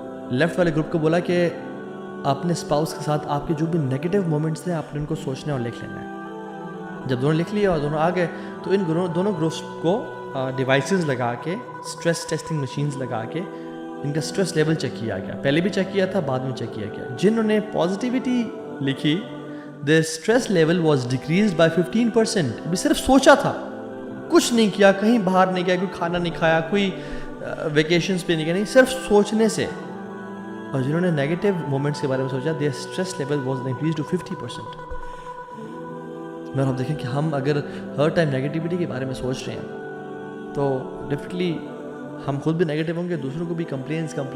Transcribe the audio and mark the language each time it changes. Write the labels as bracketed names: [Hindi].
[Urdu] Left والے group کو بولا کہ اپنے اسپاؤس کے ساتھ آپ کے جو بھی نیگیٹیو مومنٹس تھے آپ نے ان کو سوچنا اور لکھ لینا ہے. جب دونوں لکھ لیا اور دونوں آ گئے تو ان دونوں گروپس کو ڈیوائسز لگا کے, اسٹریس ٹیسٹنگ مشینز لگا کے ان کا اسٹریس لیول چیک کیا گیا. پہلے بھی چیک کیا تھا, بعد میں چیک کیا گیا. جنہوں نے پازیٹیوٹی لکھی [English] their stress level was decreased by 15%. [Urdu] ابھی صرف سوچا تھا, کچھ نہیں کیا, کہیں باہر نہیں گیا, کوئی کھانا نہیں کھایا, کوئی ویکیشنز پہ نہیں گیا, نہیں, صرف سوچنے سے. اور جنہوں نے نیگیٹو مومنٹس کے بارے میں سوچا [English] their stress level was increased to 50%. [Urdu] اور آپ دیکھیں کہ ہم اگر ہر ٹائم نیگیٹیوٹی کے بارے میں سوچ رہے ہیں تو ڈیفینیٹلی ہم خود بھی نیگیٹو ہوں گے, دوسروں کو بھی کمپلینس.